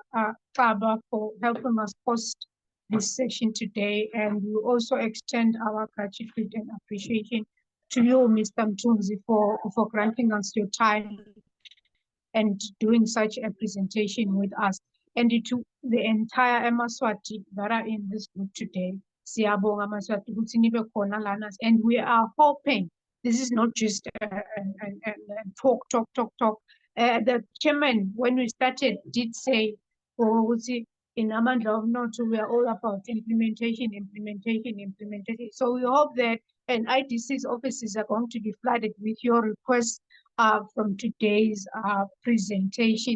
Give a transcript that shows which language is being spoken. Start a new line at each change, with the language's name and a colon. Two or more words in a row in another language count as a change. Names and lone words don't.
English: Kaba, for helping us host this session today. And we also extend our gratitude and appreciation to you, Mr. Mtunzi, for granting us your time and doing such a presentation with us, and to the entire Maswati that are in this group today.
Swati: Siyabonga Maswati ukuthi nibe khona lana,
English: and we are hoping this is not just a talk. The chairman, when we started, did say, in Amandla of North, we are all about implementation. So we hope that and IDC's offices are going to be flooded with your requests from today's presentation.